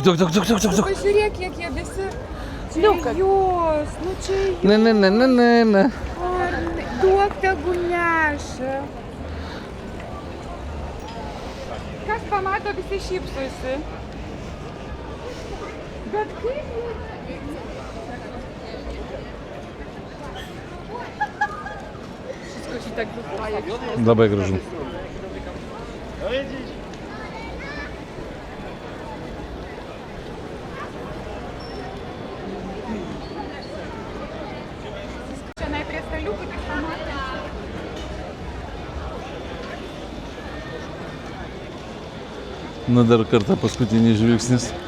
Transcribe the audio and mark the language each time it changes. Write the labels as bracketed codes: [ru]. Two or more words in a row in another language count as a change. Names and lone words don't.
[lt] Pažiūrėk, kiek jie visi. Liuka. Jos, nu čia jos. Ne. Duok tegu neša. Kas pamato, visi šypsosi. Bet kaip jie... [pl] Wszystko ci tak wydaje. [lt] Labai gražu. Čia prie staliukų tik pamatė. Na, dar kartą paskutinis žvilgsnis.